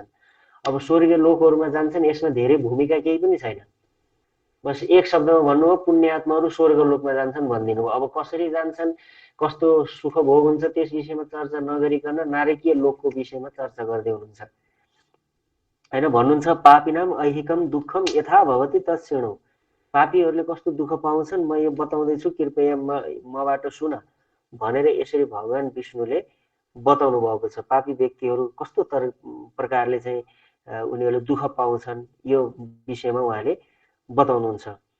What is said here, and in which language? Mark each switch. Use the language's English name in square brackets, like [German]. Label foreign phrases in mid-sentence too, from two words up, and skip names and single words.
[Nepali] अब स्वर्गीय लोकहरूमा जान्छन्, यसमा धेरै भूमिका केही पनि छैन। बस एक शब्दमा भन्नु हो, पुण्यात्माहरू स्वर्ग लोकमा जान्छन् भनिदिनु हो। अब कसरी जान्छन्, कस्तो सुख भोग हुन्छ त्यस विषयमा चर्चा नगरिकन नारकीय लोकको विषयमा चर्चा गर्दै हुनुहुन्छ हैन। [Sanskrit] भन्नुहुन्छ पापिनाम ऐहिकम दुःखम यथा भवति तत्क्षणौ। [Nepali] पापीहरूले कस्तो दुःख पाउँछन् म यो बताउँदैछु, कृपया मबाट सुन भनेर यसरी भगवान विष्णुले बताउनु भएको छ। पापी व्यक्तिहरू कस्तो प्रकारले चाहिँ उनीहरूले दुःख पाउँछन् यो विषयमा उहाँले बताउनुहुन्छ।